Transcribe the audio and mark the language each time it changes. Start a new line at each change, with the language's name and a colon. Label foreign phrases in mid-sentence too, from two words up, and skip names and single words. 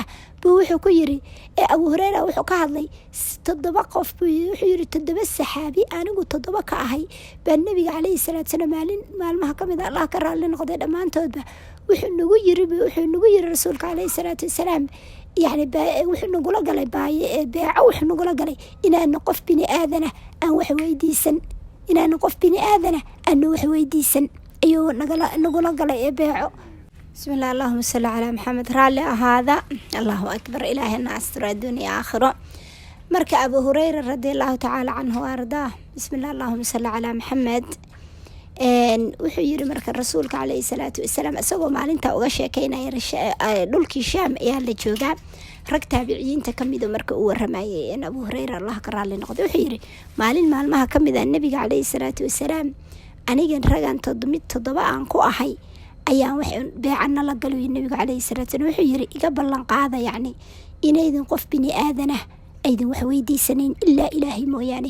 Somali: buu wuxuu ku yiri abu hurayra wuxuu ka hadlay 7 qof buu wuxuu yiri 7 saxaabi anigu 7 ka ahay baa nabiga
Arabic: عليه الصلاة والسلام
Somali: maalin maalmaha ka mid ah Allah ka raali noqday dhammaantoodba wuxuu nagu yiri rasuulka
Arabic: عليه الصلاة والسلام
Somali: wuxuu nagula galay beeco wuxuu nagula galay inaan qof bini aadana aan wax weydiisan, inaan qof bini aadana aan wax weydiisan ayuu nagula galay beeco.
Arabic: بسم الله اللهم صل على محمد.
Somali: raalli ahaada.
Arabic: الله أكبر.
Somali: ilaahina astura dunya aakhiro. marka abu hurayra
Arabic: رضي الله تعالى عنه
Somali: ardaa
Arabic: بسم الله اللهم صل على محمد
Somali: wuxuu yiri marka rasuulka
Arabic: عليه الصلاة والسلام
Somali: isagoo maalinta uga sheekeynaya dhulkii shaam ayaa la joogaa. rag taabiciyiinta ka mida marka uu waramayay in abu hurayra Allah ka raali noqday wuxuu yiri maalin maalmaha ka mid ah nabiga
Arabic: عليه الصلاة والسلام
Somali: aniga ragan 7 aan ku ahay ayaan wax beecana la galay nabiga
Arabic: عليه الصلاة والسلام
Somali: wuxuu yiri iga ballan qaada inaydan qof bini aadana aydan wax weydiisanayn ilaa ilaahay mooyaane.